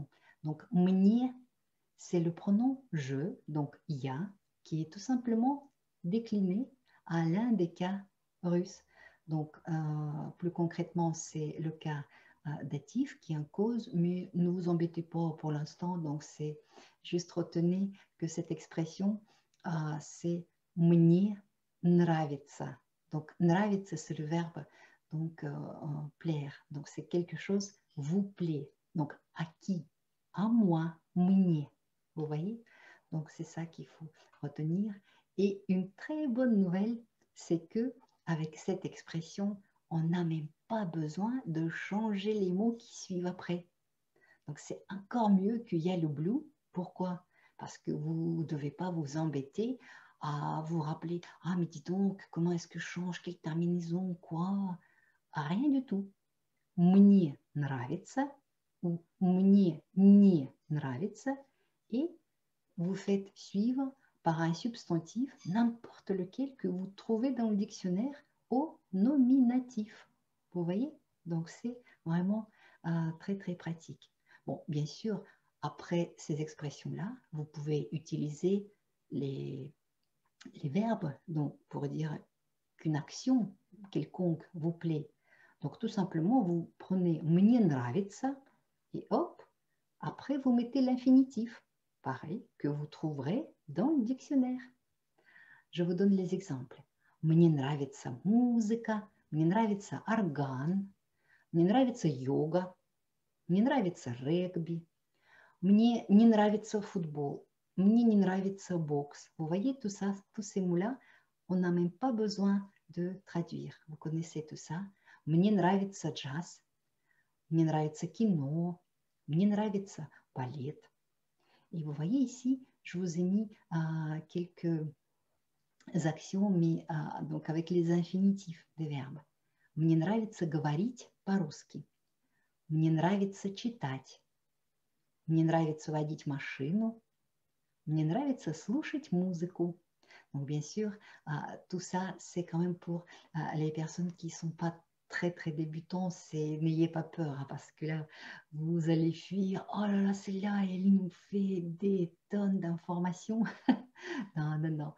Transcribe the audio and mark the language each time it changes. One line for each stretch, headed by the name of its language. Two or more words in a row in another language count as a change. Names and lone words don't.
French: Donc, мне, c'est le pronom je, donc я, qui est tout simplement décliné à l'un des cas russes. Donc, plus concrètement, c'est le cas datif qui est en cause, mais ne vous embêtez pas pour l'instant. Donc, c'est juste retenez que cette expression, c'est
Russian: мне нравится.
French: Donc, нравится, c'est le verbe donc plaire. Donc, c'est quelque chose vous plaît. Donc, à qui? À moi, мне. Vous voyez? Donc, c'est ça qu'il faut retenir. Et une très bonne nouvelle, c'est que avec cette expression, on n'a même pas besoin de changer les mots qui suivent après. Donc, c'est encore mieux qu'il y a le blue. Pourquoi? Parce que vous ne devez pas vous embêter à vous rappeler « Ah, mais dis donc, comment est-ce que je change? Quelle terminaison? Quoi ?» Rien du tout.
Russian: Мне нравится
French: ou
Russian: мне не нравится
French: et vous faites suivre par un substantif, n'importe lequel que vous trouvez dans le dictionnaire au nominatif. Vous voyez? Donc, c'est vraiment très, très pratique. Bon, bien sûr, après ces expressions-là, vous pouvez utiliser les verbes donc, pour dire qu'une action quelconque vous plaît. Donc, tout simplement, vous prenez
Russian: «мне нравится»
French: et hop, après, vous mettez l'infinitif, pareil, que vous trouverez dans le dictionnaire. Je vous donne les exemples.
Russian: Мне нравится музыка, мне нравится орган, мне нравится йога, мне нравится регби, мне не нравится футбол, мне не нравится бокс.
French: Vous voyez tout ça, tous ces mots-là, on n'a même pas besoin de traduire. Vous connaissez tout ça.
Russian: Мне нравится джаз, мне нравится кино, мне нравится балет.
French: Et vous voyez ici, je vous ai mis quelques actions, mais donc avec les infinitifs des verbes.
Russian: Мне нравится говорить по-русски. Мне нравится читать. Мне нравится водить машину. Мне нравится слушать музыку.
French: Donc bien sûr, tout ça, c'est quand même pour les personnes qui ne sont pas très très débutants, n'ayez pas peur, hein, parce que là, vous allez fuir. Oh là là, celle-là, elle nous fait des tonnes d'informations. Non, non, non.